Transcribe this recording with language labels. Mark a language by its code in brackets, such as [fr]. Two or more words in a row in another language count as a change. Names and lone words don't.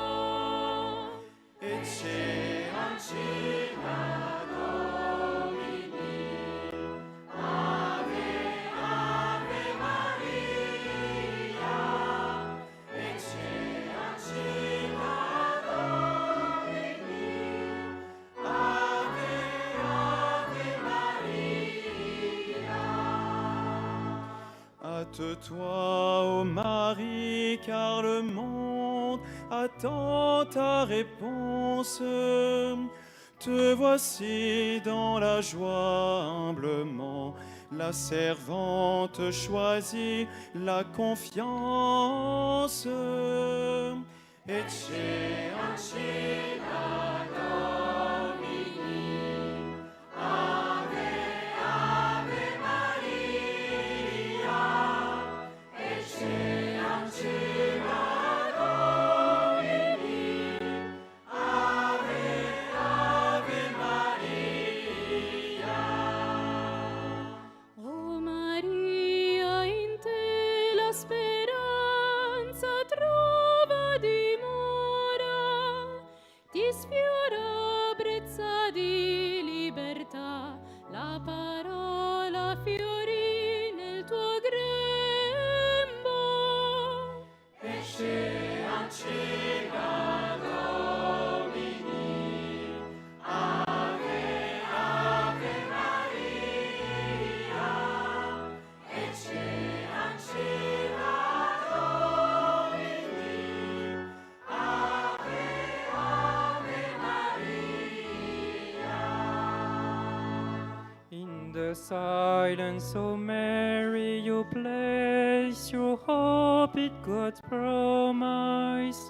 [la] Ecce ancilla Domini, Ave, Ave Maria. Ecce ancilla Domini, Ave, Ave Maria. [fr] Hâte-toi, ô Marie, car le monde attend ta réponse. Te voici dans la joie humblement, la servante choisie, la confiance. [la] Ecce ancilla Domini, Ave, Ave Maria. Ecce ancilla Domini, Ave, Ave Maria. [it] Oh Maria, in te la speranza trova dimora, ti sfiora brezza di libertà, la parola fiorì nel tuo grembo. [la] Ecce ancilla Domini, Ave, Ave Maria. Ecce ancilla Domini, Ave, Ave Maria. [en] In the silence, O Mary, you place place your hope in God's promise.